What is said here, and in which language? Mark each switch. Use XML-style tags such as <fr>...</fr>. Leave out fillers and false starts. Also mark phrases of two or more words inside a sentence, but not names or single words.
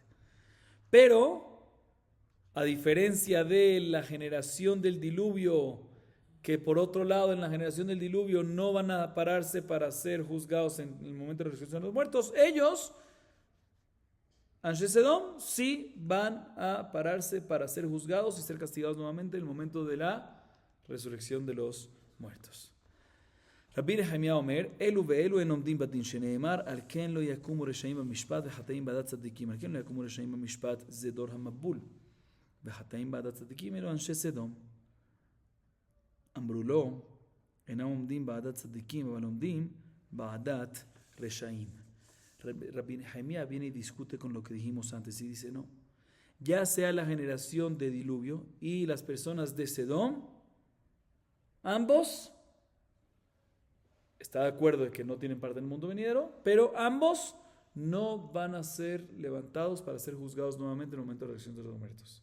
<es>Pero, a diferencia de la generación del diluvio, que por otro lado en la generación del diluvio no van a pararse para ser juzgados en el momento de la resurrección de los muertos, ellos,</es> <he>אנשי סדום,</he> <es>sí van a pararse para ser juzgados y ser castigados nuevamente en el momento de la resurrección de los muertos.</es> <he>רבי נחמיה אומר, אלו ואלו אין עומדים בדין, שנאמר, על כן לא יקומו רשעים במשפט וחטאים בעדת צדיקים. על כן לא יקומו רשעים במשפט, זה דור המבול. וחטאים בעדת צדיקים, אלו אנשי סדום. אמרו לו, אינם עומדים בעדת צדיקים, אבל עומדים בעדת רשעים.</he> <es>Rabbi Nehemia viene y discute con lo que dijimos antes y dice, no, ya sea la generación de diluvio y las personas de Sedom, ambos está de acuerdo de que no tienen parte en el mundo venidero, pero ambos no van a ser levantados para ser juzgados nuevamente en el momento de la resurrección de los muertos.</es>